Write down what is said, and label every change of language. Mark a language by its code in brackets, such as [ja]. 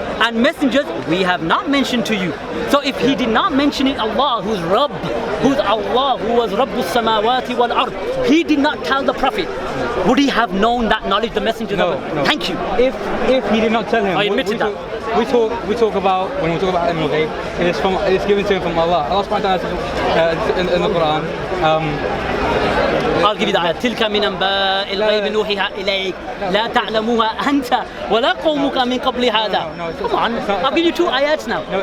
[en] and messengers we have not mentioned to you. So if he did not mention it, Allah, who's Rabb, who's Allah, who was Rabbus Samawati wal Ard, he did not tell the Prophet, would he have known that knowledge, the messengers of it? No. Thank you. If he did not tell him, I admitted that. We talk about, when we talk about ilm al-ghayb, it's given to him from Allah. Allah subhanahu wa ta'ala says in the Quran, I'll give you the ayah. [ar] تلك من أنباء الغيب نوحيها إليك لا تعلموها أنت ولا قومك من قبل هذا. [en] Come on, I'll give you 2 ayats now.